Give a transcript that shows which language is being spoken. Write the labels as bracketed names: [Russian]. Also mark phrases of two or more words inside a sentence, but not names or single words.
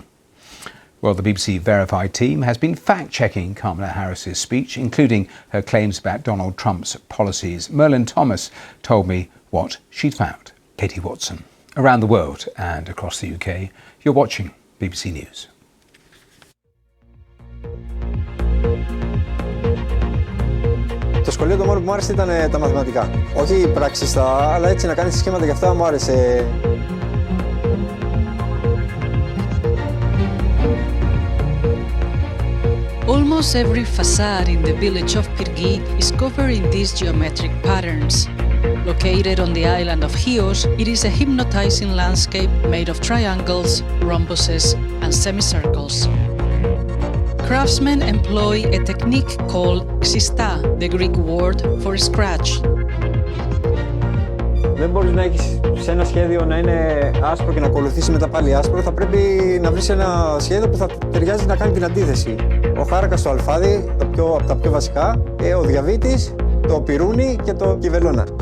[English] Well, the BBC Verified team has been fact-checking Kamala Harris's speech, including her claims about Donald Trump's policies. Merlin Thomas told me what she'd found. Katie Watson. Around the world and across the UK, you're watching BBC News. [Greek] Το σχολείο το μόνο που μου άρεσε ήταν τα μαθηματικά. Όχι πραξιστά, αλλά έτσι να κάνεις σχήματα και αυτά μου άρεσε. [English] Almost every facade in the village of Pirgi is covered in these geometric patterns. Located on the island of Chios, it is a hypnotizing landscape made of triangles, rhombuses, and semicircles. Craftsmen employ a technique called xista, the Greek word for scratch. [Greek] Δεν μπορείς να έχεις σε ένα σχέδιο να είναι άσπρο και να ακολουθήσει μετά πάλι άσπρο. Θα πρέπει να βρεις ένα σχέδιο που θα ταιριάζει να κάνει την αντίθεση. Ο χάρακας στο αλφάδι, από τα πιο βασικά, ο διαβήτης, το πυρούνι και το κυβελώνα.